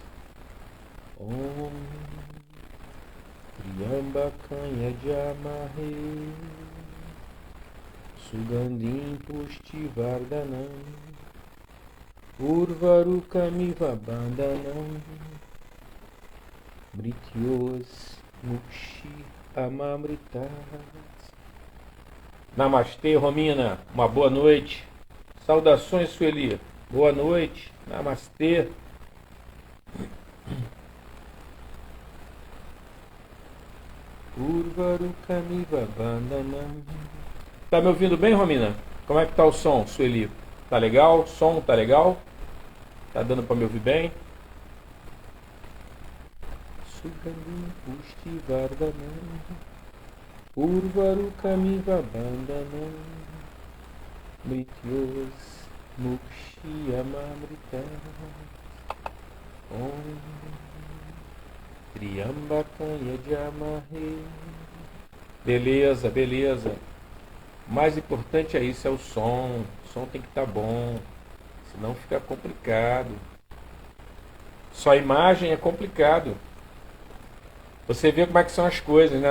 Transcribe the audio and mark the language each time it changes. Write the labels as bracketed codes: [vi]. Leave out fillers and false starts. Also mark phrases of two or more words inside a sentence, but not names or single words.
[sa] Om Triambakam Yajamahe Sugandhim Pushtivardhanam Urvarukamiva Bandhanam Mrityos Mukshiyamamritat. [pt] Namastê, Romina. Uma boa noite. Saudações, Sueli. Boa noite. Namastê. [sa] Urvarukamiva Bandhanam. [pt] Tá me ouvindo bem, Romina? Como é que tá o som, Sueli? Tá legal? O som tá legal? Tá dando para me ouvir bem? [sa] Sugandhim Pushtivardhanam Urvarukamiva Bandhanam Mrityos Mukshiyamamritat. Om Triambakam Yajamahe. [pt] Beleza, beleza. O mais importante é isso, é o som. O som tem que estar bom, senão fica complicado. Só a imagem é complicado. Você vê como é que são as coisas, né?